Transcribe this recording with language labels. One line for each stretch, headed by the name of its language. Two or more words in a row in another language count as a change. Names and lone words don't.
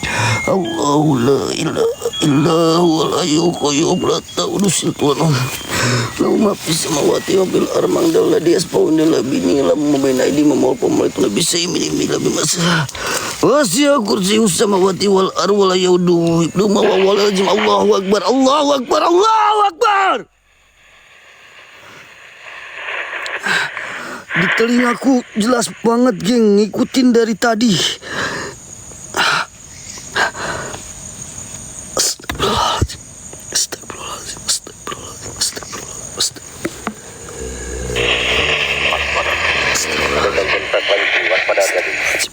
Arabic: الله لا إله إلا هو الحي القيوم لا تأخذه سنة ولا نوم له ما في السماوات وفي الأرض من ذا الذي يشفع عنده بإذنه أعلم بين أيديهم وخلفهم ولا يحيطون بشيء من علمه إلا بما شاء وسع كرسيه السماوات والأرض ولا يؤوده حفظهما وهو العلي العظيم. الله أكبر، الله أكبر، الله أكبر.
Indonesian: Di telingaku jelas banget, geng, ngikutin dari tadi.
Arabic: أستغفر الله العظيم، أستغفر الله العظيم، أستغفر الله العظيم، أستغفر الله العظيم، أستغفر الله العظيم.